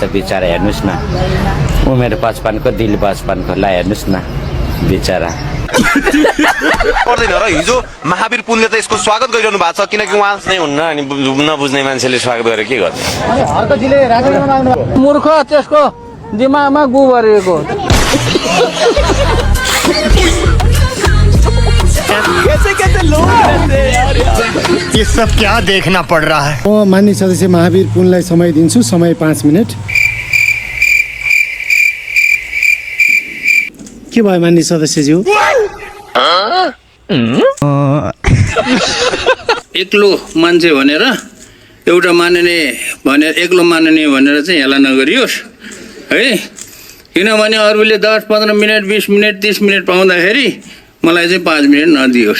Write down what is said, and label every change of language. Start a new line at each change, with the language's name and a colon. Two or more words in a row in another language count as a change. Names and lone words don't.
Nepali: बिचरा हेर्नुहोस् न, उमेर 55को दिल 55को। ल हेर्नुहोस् न बिचरा। पर्दैन र हिजो महावीर पुनले त यसको स्वागत गरिरहनु भएको छ, किनकि उहाँ चाहिँ हुन्न अनि नबुझ्ने मान्छेले स्वागत गरेर के गर्ने? मूर्ख, त्यसको दिमागमा गु भरिएको।
Hindi: ये सब क्या देखना पड़ रहा है?
Nepali: म मान्य सदस्य महावीर पुनलाई समय दिन्छु, समय 5 मिनट। के भयो मान्य सदस्यज्यू? एक्लो मान्छे भनेर एउटा मान्ने भनेर एक्लो मान्ने भनेर चाहिँ हेला नगरियोस् है, किनभने अरूले 10, 15 मिनट, 20 मिनट, 30 मिनट पाउँदाखेरि मलाई चाहिँ 5 मिनट नदियोस्।